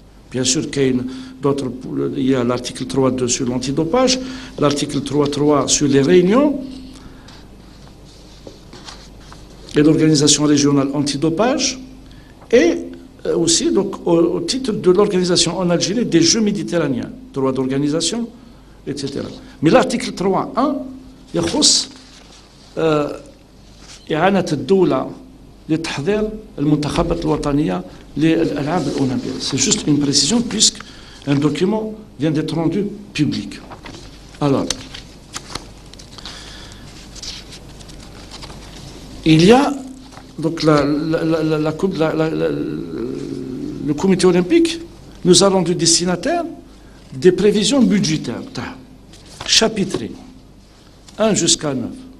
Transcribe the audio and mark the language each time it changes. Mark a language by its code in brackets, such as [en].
[fr] Bien sûr, il y a l'article 3.2 sur l'antidopage, l'article 3.3 sur les réunions et l'organisation régionale antidopage, et aussi donc, au titre de l'organisation en Algérie des Jeux méditerranéens, droit d'organisation, etc. Mais l'article 3.1 [ar] يخص إعانة الدولة لتحضير المنتخبات الوطنية للألعاب الأولمبية. [fr] C'est juste une précision puisqu'un document vient d'être rendu public. Alors, il y a donc le comité olympique nous a rendu destinataire des prévisions budgétaires chapitrées 1 jusqu'à 9.